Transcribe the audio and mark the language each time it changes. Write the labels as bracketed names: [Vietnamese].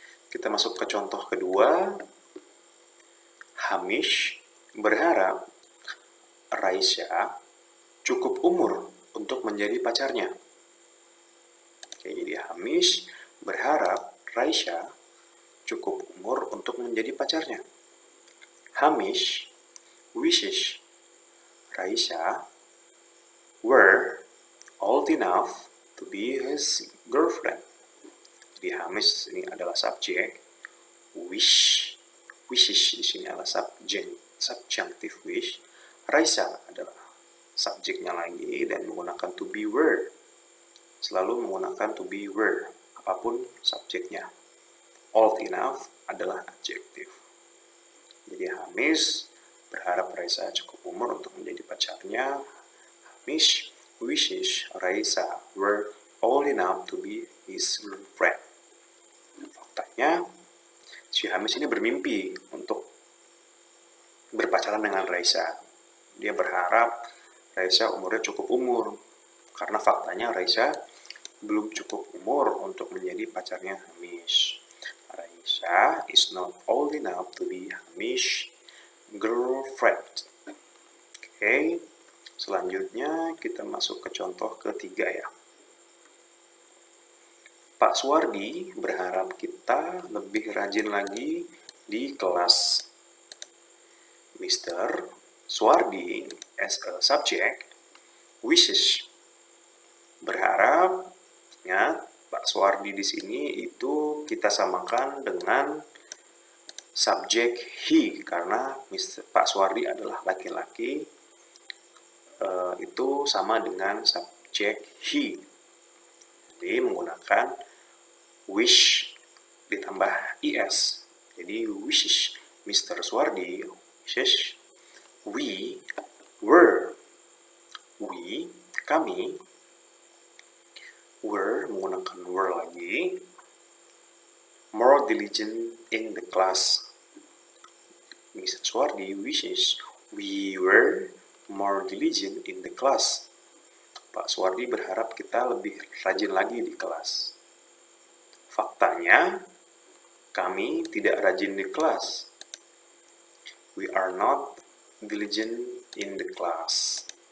[Indonesian] Kita masuk ke contoh kedua. Hamish berharap Raisya cukup umur untuk menjadi pacarnya. Oke, jadi Hamish berharap Raisya cukup umur untuk menjadi pacarnya. [English] Hamish wishes Raisya were old enough to be his girlfriend. [Indonesian] Jadi Hamish ini adalah subjek, wishes di sini adalah subjunctive wish, Raisya adalah subjeknya lagi dan menggunakan to be were. Selalu menggunakan to be were, apapun subjeknya. Old enough adalah adjektif. Jadi Hamish berharap Raisya cukup umur untuk menjadi pacarnya. [English] Hamish wishes Raisya were old enough to be his girlfriend. [Indonesian] Faktanya, si Hamish ini bermimpi untuk berpacaran dengan Raisya. Dia berharap Raisya umurnya cukup umur. Karena faktanya Raisya belum cukup umur untuk menjadi pacarnya Hamish. [English] Raisya is not old enough to be Hamish girlfriend. [Indonesian] Oke, selanjutnya kita masuk ke contoh ketiga ya. Pak Suwardi berharap kita lebih rajin lagi di kelas. Mr. [English] Suwardi as a subject wishes berharap. [Indonesian] Ingat, Pak Suwardi di sini itu kita samakan dengan subjek he karena Pak Suwardi adalah laki-laki, itu sama dengan subjek he. Jadi menggunakan wish ditambah es. [English] Jadi wishes Mr. Suwardi wishes we were, [Indonesian] kami were menggunakan were lagi, [English] more diligent in the class. Mr. Suwardi wishes we were more diligent in the class. [Indonesian] Pak Suwardi berharap kita lebih rajin lagi di kelas. Faktanya, kami tidak rajin di kelas. [English] We are not diligent in the class.